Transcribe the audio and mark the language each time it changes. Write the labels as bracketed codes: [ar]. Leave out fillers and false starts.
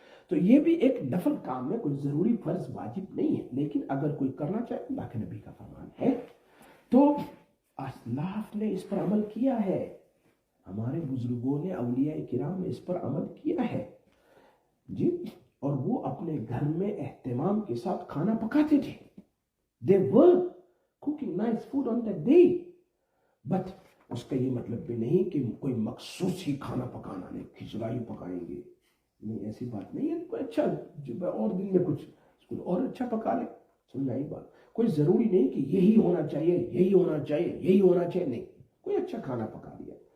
[ur] تو یہ بھی ایک نفل کام ہے، کوئی ضروری فرض واجب نہیں ہے، لیکن اگر کوئی کرنا چاہے اللہ کے نبی کا فرمان ہے. تو اسلاف نے اس پر عمل کیا ہے، ہمارے بزرگوں نے، اولیاء کرام نے اس پر عمل کیا ہے جی. اور وہ اپنے گھر میں اہتمام کے ساتھ کھانا پکاتے تھے. [en] They were cooking nice food on that day. [ur] But اس کا یہ مطلب بھی نہیں کہ کوئی مخصوص ہی کھانا پکانا نہیں، کھچڑا ہی پکائیں گے، نہیں، ایسی بات نہیں ہے. کوئی اچھا اور دن میں کچھ اور اچھا پکا لے، سمجھائی بات. کوئی ضروری نہیں کہ یہی ہونا چاہیے، یہی ہونا چاہیے، یہی ہونا چاہیے، نہیں، کوئی اچھا کھانا پکا دیا.